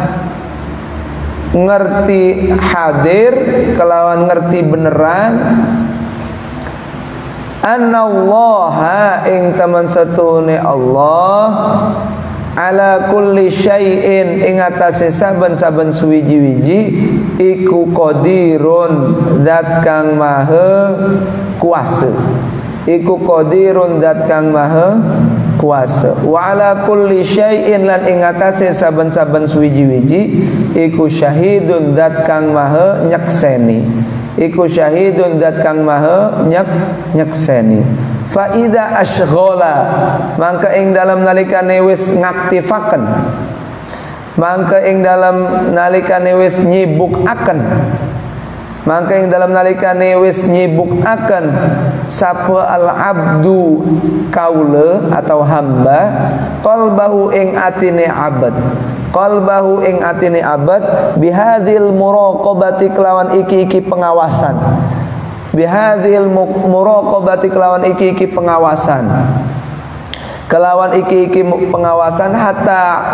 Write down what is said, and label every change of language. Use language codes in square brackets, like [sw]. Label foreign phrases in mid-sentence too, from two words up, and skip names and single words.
[jv] ngerti hadir kelawan ngerti beneran annallaha ing taman satune Allah [ar] على كل شيء [jv] ing atase saben-saben suwiji-wiji iku qadirun zat kang maha kuasa [ar] وعلى كل شيء [jv] lan ing atase saben-saben suwiji-wiji iku syahidun zat kang maha nyekseni [ar] فإذا أشغل [jv] mangka ing dalam nalikane wis ngaktifaken mangka ing dalam nalikane wis nyibukaken sapa [ar] العبد [jv] kaula atau hamba qalbahu ing atine abad [ar] بهذه المراقبة [jv] kelawan iki pengawasan hatta